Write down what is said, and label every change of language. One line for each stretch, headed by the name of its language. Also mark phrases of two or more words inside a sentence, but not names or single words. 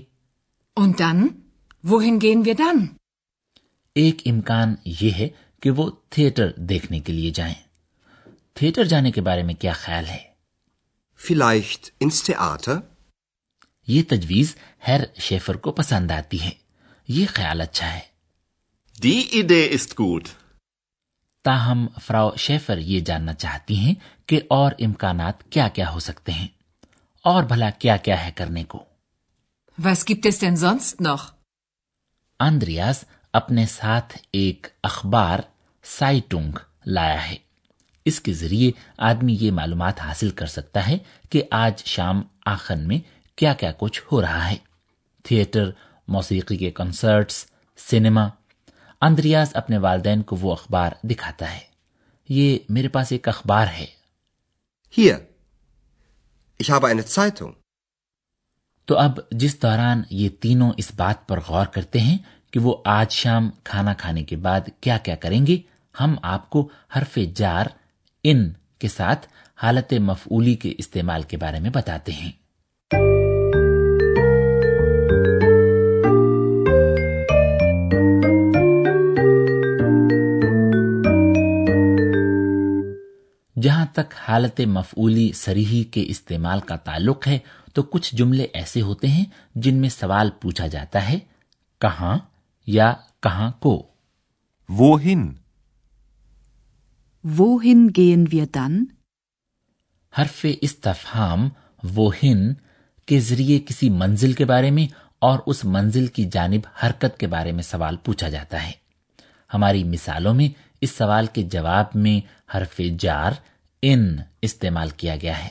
German: Und dann? Wohin gehen wir dann?
Urdu: ایک امکان یہ ہے کہ وہ تھیٹر دیکھنے کے لیے جائیں. تھیٹر جانے کے بارے میں کیا خیال ہے?
German: Vielleicht ins Theater?
Urdu: یہ تجویز ہر شیفر کو پسند آتی ہے. یہ خیال اچھا ہے.
German: Die Idee ist gut.
Urdu: تاہم فراؤ شیفر یہ جاننا چاہتی ہیں کہ اور امکانات کیا کیا ہو سکتے ہیں اور بھلا کیا کیا ہے کرنے کو.
German: Was gibt es denn sonst noch?
Urdu: آندریاس اپنے ساتھ ایک اخبار سائٹونگ لایا ہے. اس کے ذریعے آدمی یہ معلومات حاصل کر سکتا ہے کہ آج شام آخن میں کیا کیا کچھ ہو رہا ہے. تھیٹر، موسیقی کے کنسرٹس، سینما. آندریاس اپنے والدین کو وہ اخبار دکھاتا ہے. یہ میرے پاس ایک اخبار ہے.
German: Hier. Ich habe eine Zeitung.
Urdu: تو اب جس دوران یہ تینوں اس بات پر غور کرتے ہیں کہ وہ آج شام کھانا کھانے کے بعد کیا کیا کریں گے، ہم آپ کو حرفِ جار اِن کے ساتھ حالتِ مفعولی کے استعمال کے بارے میں بتاتے ہیں. جہاں تک حالتِ مفعولی صریحی کے استعمال کا تعلق ہے تو کچھ جملے ایسے ہوتے ہیں جن میں سوال پوچھا جاتا ہے کہاں یا کہاں کو.
German: Wohin? Wohin gehen wir dann?
Urdu: حرفِ استفہام ووہن کے ذریعے کسی منزل کے بارے میں اور اس منزل کی جانب حرکت کے بارے میں سوال پوچھا جاتا ہے. ہماری مثالوں میں اس سوال کے جواب میں حرفِ جار اِن استعمال کیا گیا ہے.